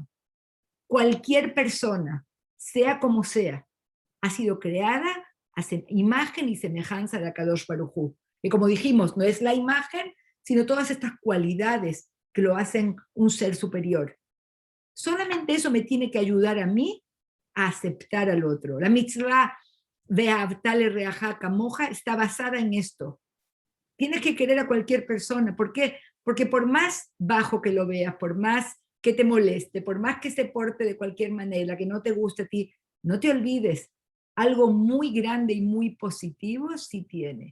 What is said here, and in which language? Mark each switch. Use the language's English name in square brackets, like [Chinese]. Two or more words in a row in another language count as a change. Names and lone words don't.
[Spanish] Cualquier persona, sea como sea, ha sido creada a imagen y semejanza de Akadosh Baruj Hu. Y como dijimos, no es la imagen, sino todas estas cualidades que lo hacen un ser superior. Solamente eso me tiene que ayudar a mí a aceptar al otro. La mitzvah [Hebrew] ואהבת לרעך כמוך [Spanish] está basada en esto. Tienes que querer a cualquier persona. ¿Por qué? Porque por más bajo que lo veas, por más que te moleste, por más que se porte de cualquier manera, que no te guste a ti, no te olvides, algo muy grande y muy positivo sí tiene.